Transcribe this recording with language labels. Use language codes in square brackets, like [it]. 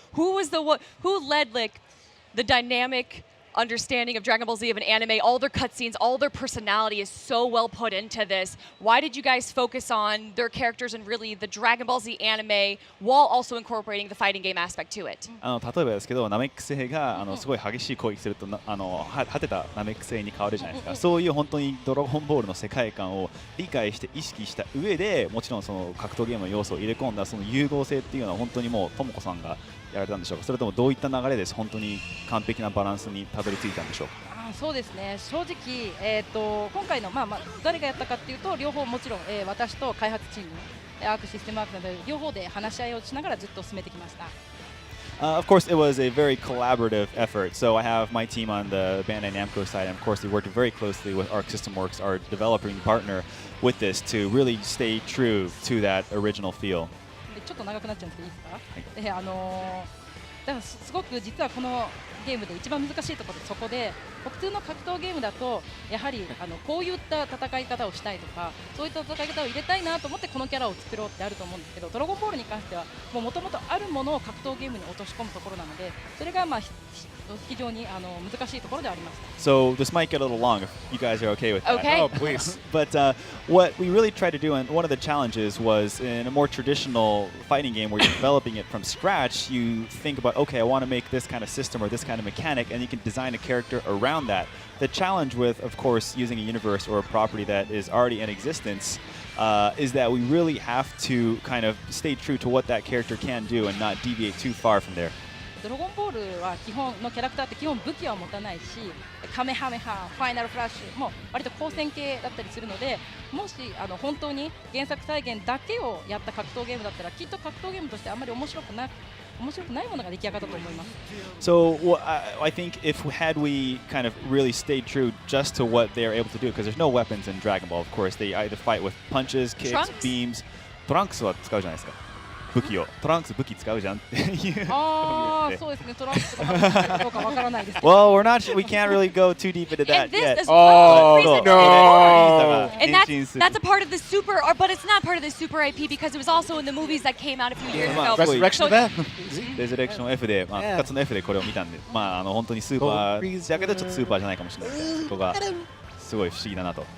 [en] Who led like the dynamic understanding of Dragon Ball Z of an anime? All their cutscenes, all their personality is so well put into this. Why did you guys focus on their characters and really the Dragon Ball Z anime while also incorporating the fighting game aspect to it? [ja] 例えばですけど、ナメック星がすごい激しい攻撃すると果てたナメック星に変わるじゃないですか。そういう本当にドラゴンボールの世界観を理解して意識した上で、もちろんその格闘ゲームの要素を入れ込んだその融合性っていうのは本当にもうともこさんがやられたんでしょうか。それともどういった流れです本当に完璧なバランスにたどり着いたんでしょうか。そうですね。正直、今回の誰がやったかっていうと両方もちろん、私と開発チームアークシステムワークなど両方で話し合いをしながらずっと進めてきました。 [en] Of course, it was a very collaborative effort. So I have my team on the Bandai Namco side, and of course, they worked very closely with Arc System Works, our developing partner, with this to really stay true to that original feel. [ja] ちょっと長くなっちゃうんですけどいいですか？だからすごく実はこのゲームで一番難しいところでそこで普通の格闘ゲームだとやはりこういった戦い方をしたいとかそういった戦い方を入れたいなと思ってこのキャラを作ろうってあると思うんですけど、ドラゴンボールに関してはもともとあるものを格闘ゲームに落とし込むところなのでそれが非常に難しいところではあります。 [en] So this might get a little long if you guys are okay with that. Okay. Oh, please. But what we really tried to do, and one of the challenges was in a more traditional fighting game where you're developing it from scratch, you think about, okay, I want to make this kind of system or this kind of mechanic, and you can design a character around that. The challenge with, of course, using a universe or a property that is already in existence is that we really have to kind of stay true to what that character can do and not deviate too far from there. [ja] ドラゴンボールは基本のキャラクターって基本武器は持たないしカメハメハ、ファイナルフラッシュも割と光線系だったりするのでもし本当に原作再現だけをやった格闘ゲームだったらきっと格闘ゲームとしてあんまり面白くないものが出来上がったと思います。 [en] So I think if had we kind of really stayed true just to what they're able to do, because there's no weapons in Dragon Ball, of course, they either fight with punches, kicks, beams. [ja] トランクスは使うじゃないですか。武器をトランクス武器使うじゃんっていうそうですね。トランクスとかどうかわからないですけど。 [en] Well, we can't really go too deep into that And this yet. as well. Oh, no. And that's a part of the super, but it's not part of the super IP because it was also in the movies that came out a few years ago. Resurrection of that? [ja] レズレクション F で、復活の F でこれを見たんで、本当にスーパーだけどちょっとスーパーじゃないかもしれないですけど、そこがすごい不思議だなと。